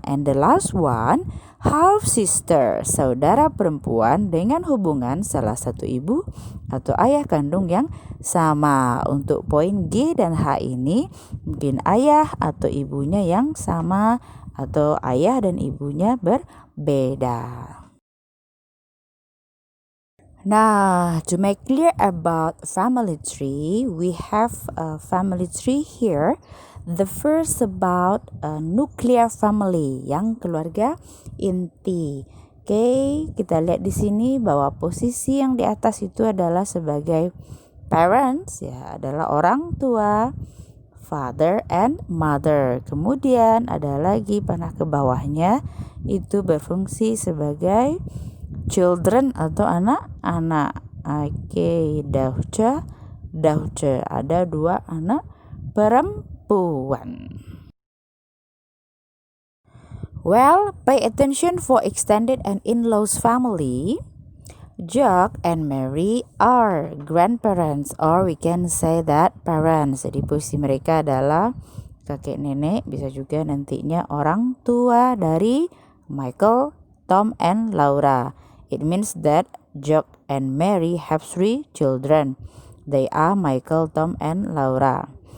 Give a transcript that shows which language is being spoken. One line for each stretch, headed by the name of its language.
English: And the last one, half sister,
Indonesian: saudara perempuan dengan hubungan salah satu ibu atau ayah kandung yang sama. Untuk poin G dan H ini mungkin ayah atau ibunya yang sama atau ayah dan ibunya berbeda.
English: Now, to make clear about family tree, we have a family tree here. The first about a nuclear family,
Indonesian: yang keluarga inti. Oke, kita lihat di sini bahwa posisi yang di atas itu adalah sebagai parents, ya, adalah orang tua,
English: father and mother.
Indonesian: Kemudian ada lagi panah ke bawahnya itu berfungsi sebagai children atau anak-anak. Oke, daughter. Ada 2 anak perempuan.
English: Well, pay attention for extended and in-laws family. Jack and Mary are grandparents, or we can say that parents.
Indonesian: Jadi posisi mereka adalah kakek nenek, bisa juga nantinya orang tua dari Michael, Tom, and Laura.
English: It means that Jack and Mary have 3 children. They are Michael, Tom, and Laura.